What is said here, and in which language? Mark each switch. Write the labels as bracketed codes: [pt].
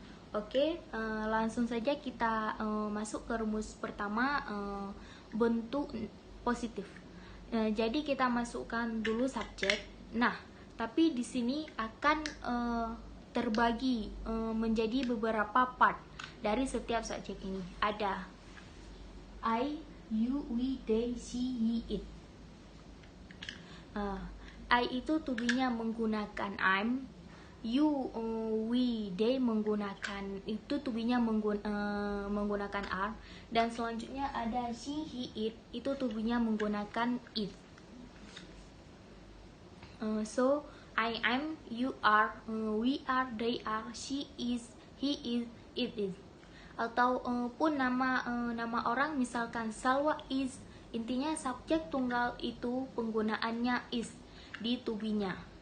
[id] Oke, langsung saja kita masuk ke rumus pertama, bentuk positif. Jadi kita masukkan dulu subjek. Nah, Tapi di sini akan terbagi menjadi beberapa part dari setiap subjek ini. Ada I, you, we, they, she, he, it. I itu to be-nya menggunakan I'm, you, we, they menggunakan itu to be-nya menggunakan are, dan selanjutnya ada she, he, it itu to be-nya menggunakan it. [en] So I am, you are, we are, they are, she is, he is, it is. [id] Atau pun nama orang, misalkan Salwa is, intinya subjek tunggal itu penggunaannya is di to be-nya.